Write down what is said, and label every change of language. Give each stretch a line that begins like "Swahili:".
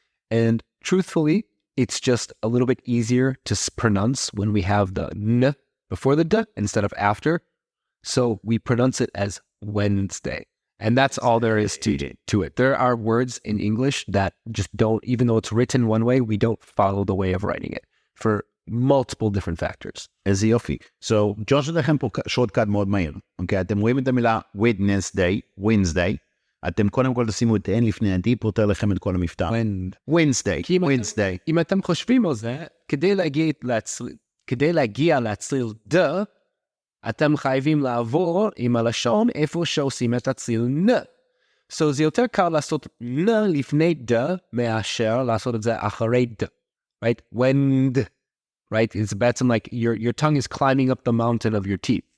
English: And truthfully, it's just a little bit easier to pronounce when we have the n before the d instead of after. So we pronounce it as Wednesday. And that's all there is to it. There are words in English that just don't, even though it's written one way, we don't follow the way of writing it for multiple different factors.
Hebrew: איזה יופי. So, ג'וש לכם פה שורטקאט מאוד מהיר. אוקיי, אתם רואים את המילה Wednesday. אתם קודם כל תשימו את N לפני ה-D, פותר לכם את כל המבטא.
English: Wednesday.
Hebrew: אם אתם חושבים על זה, כדי להגיע להצליל ד, אתם חייבים לעבור עם הלשון איפה שעושים את הצליל נ. So זה יותר קל לעשות נ לפני ד, מאשר לעשות את זה אחרי ד.
English: Right? Right? It's בעצם like your tongue is climbing up the mountain of your teeth.